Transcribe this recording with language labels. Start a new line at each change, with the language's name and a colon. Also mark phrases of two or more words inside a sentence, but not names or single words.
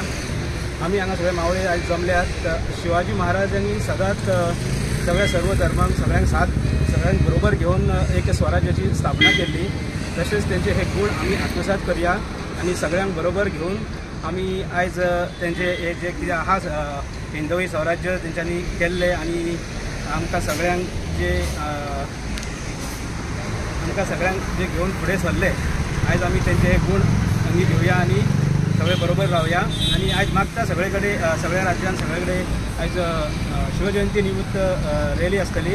Konkani: आम्ही हांगा सगळे मावळे आज जमल्यात. शिवाजी महाराजांनी सदांच सगळ्या सर्व धर्मांक सगळ्यांक बरोबर घेऊन एक स्वराज्याची स्थापना केली. तसेच त्यांचे हे गुण आम्ही आत्मसात करूया आणि सगळ्यांक बरोबर घेऊन आम्ही आज त्यांचे हे जे कितें आहा हिंदवी स्वराज्य तेंच्यांनी केल्ले आणि आमकां सगळ्यांक जे घेऊन फुडें सरले आज आमी तेंचे गुण आमी घेवया आणि सगळे बरोबर रावया. आणि आज मागता सगळे कडेन सगळ्या राज्यान सगळे कडेन आज शिवजयंती निमित्त रॅली आसतली.